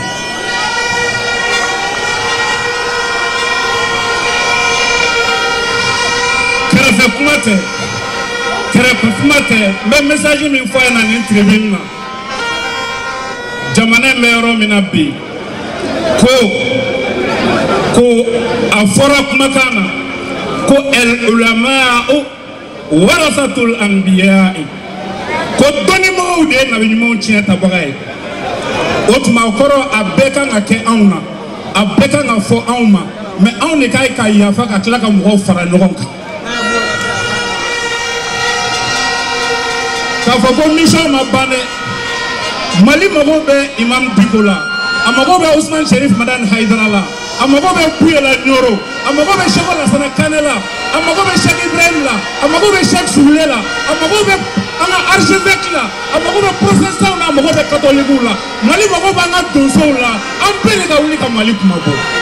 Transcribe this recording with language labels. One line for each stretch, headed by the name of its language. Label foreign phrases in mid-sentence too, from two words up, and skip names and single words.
Bambara: kɛrɛfɛ kuma tɛ kuma tɛ n bɛ message min fɔ yan na nin tribune na jamana in bɛ yɔrɔ min na bi ko ko afara kumakana ko
Arabic: العلماء ورثة الأنبياء
Bambara: ko doni mo de na bi mo tiɲɛ tabaga o tuma kɔrɔ a bɛɛ kan ka kɛ anw na a bɛɛ kan ka fɔ anw ma mais anw de ka ka yafa ka tila ka mɔgɔw fara ɲɔgɔn kan k'a fɔ ko mission ma ban dɛ Mali mago bɛ Imam Diko la a mago bɛ Ousmane Cherif Madani Haidara la a mago bɛ Buyela Nyoro a mago bɛ Cheikh Alassane Kane la a mago bɛ Cheikh Ibrahim la a mago bɛ Cheikh Soule la a mago bɛ an ka archevêque la a mago bɛ protestants la a mago bɛ catholiques la Mali mago b'an ka donsow la an bɛɛ de ka wuli ka Mali kuma bɔ